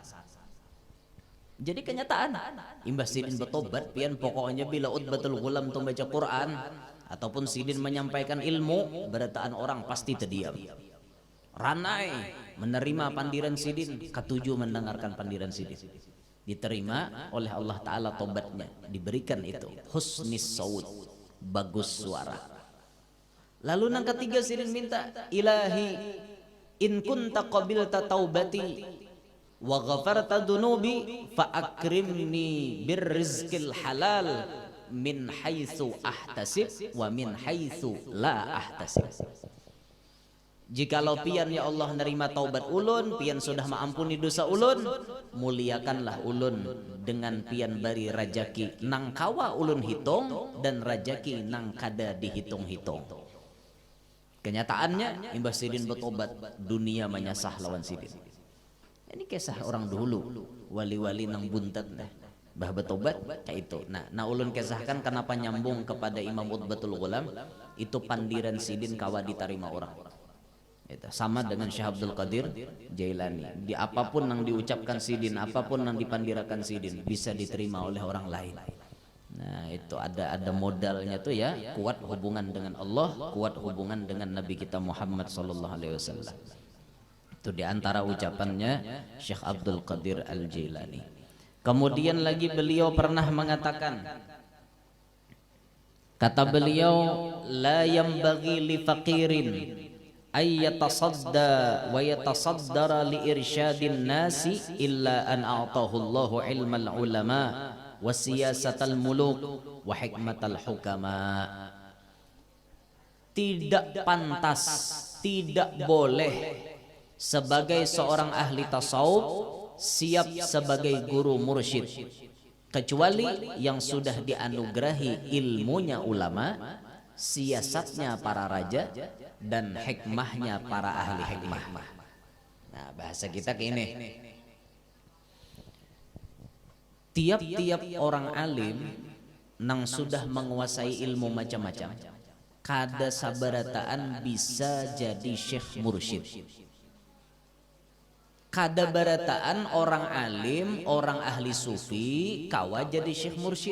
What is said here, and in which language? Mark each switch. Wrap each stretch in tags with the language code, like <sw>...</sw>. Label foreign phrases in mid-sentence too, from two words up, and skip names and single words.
<bjn>Jadi kenyataan imbas Sidin bertobat pian pokoknya bila utbatul gulam tu baca Quran ataupun Sidin menyampaikan ilmu berataan orang pasti terdiam. Ranai menerima pandiran Sidin, ketujuh mendengarkan pandiran Sidin. Diterima oleh Allah Ta'ala tobatnya, diberikan itu</bjn> <ar>حسن الصوت,</ar> <bjn>bagus suara. Lalu yang ketiga Sidin minta,</bjn> <ar>إلهي إن كنت قبلت توبتي وغفرت ذنوبي فأكرمني بالرزق الحلال من حيث أحتسب ومن حيث لا أحتسب.</ar> <bjn>Jikalau pian ya Allah nerima taubat ulun, pian sudah mengampuni dosa ulun, muliakanlah ulun dengan pian bari rajaki nang kawa ulun hitung dan rajaki nang kada dihitung-hitung. Kenyataannya imbas Sidin bertobat, dunia menyasah lawan Sidin. Ini kisah orang dulu, wali-wali nang buntat bah bertobat kayak itu. Nah ulun kisahkan kenapa nyambung kepada Imam Utbatul Ghulam, itu pandiran Sidin kawa diterima orang. Itu sama dengan Syekh Abdul Qadir Jailani. Di apapun yang diucapkan Sidin, apapun yang dipandirakan Sidin bisa diterima oleh orang lain. Nah itu ada modalnya tuh ya, kuat hubungan dengan Allah, kuat hubungan dengan Nabi kita Muhammad</bjn> <ar>صلى الله عليه وسلم.</ar> <bjn>Itu diantara ucapannya Syekh Abdul Qadir Al Jailani. Kemudian lagi beliau pernah mengatakan, kata beliau,</bjn> <ar>لا ينبغي لفقير أن يتصدى ويتصدر لإرشاد الناس إلا أن أعطاه الله علم العلماء وسياسة الملوك وحكمة الحكماء.</ar> <bjn>Tidak pantas, tidak boleh sebagai seorang ahli tasawuf siap sebagai guru mursyid kecuali yang sudah dianugerahi ilmunya ulama, siasatnya para raja dan hikmahnya para ahli hikmah. Nah bahasa kita kayak ini, tiap-tiap orang alim nang sudah menguasai ilmu macam-macam, kada sabarataan bisa jadi syekh mursyid. Kada barataan orang alim, orang ahli sufi kawa jadi syekh mursyid.</bjn>